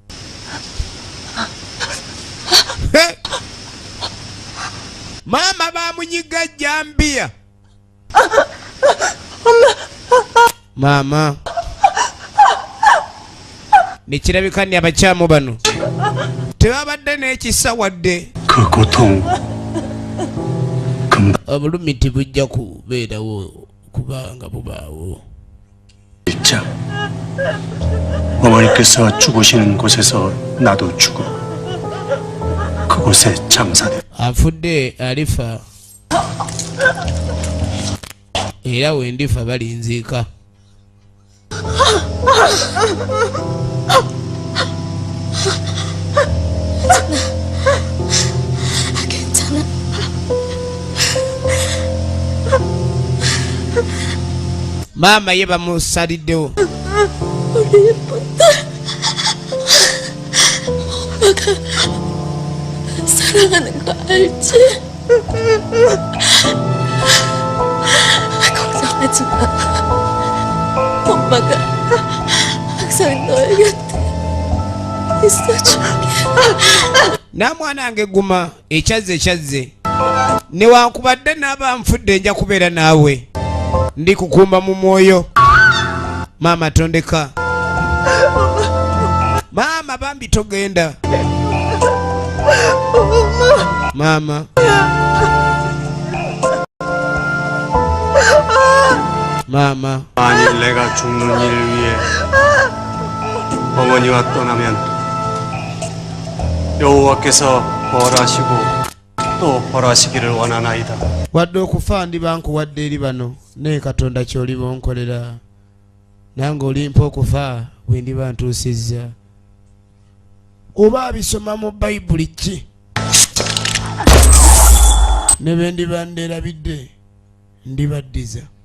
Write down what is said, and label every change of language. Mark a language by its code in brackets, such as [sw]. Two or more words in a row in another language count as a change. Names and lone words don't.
[lg] Hey. Mama bamunyiga jambia. Mama. nekirabika nti abakyamu bano tebabadde n'ekisa wadde [ko] 그 고통 금방 [lg] obulumi tibujja kubeerawo kubanga bubaawo. [ko] 잊자. 어머니께서 죽으시는 곳에서 나도 죽어. 그곳에 장사돼. [lg] afudde alifa era wendifa balinziika. [ko] 괜찮아. [lg] maama ye bamusaliddewo. [ko] 우리 예쁜 딸. 엄마가 사랑하는 거 알지? 걱정하지 마. 엄마가 항상 너의 곁에 있어줄게. [lg] n'amwana wange guma ekyazze newankubadde n'aba nfudde nja kubeera naawe ndi kukumba mu mwoyo. maama tondeka. maama bambi togenda. maama 마마. [ko] 만일 내가 죽는 일을 위해 어머니와 떠나면 여호와께서 벌하시고 또 벌하시기를 원하나이다. [lg] wadde okufa ndibankuwadde eri bano naye katonda ky'oliba onkolera nange olimpa okufa bwe ndiba ntuusizza. oba bisoma mu bayibuli ki ne be ndiba nderabidde ndibaddiza.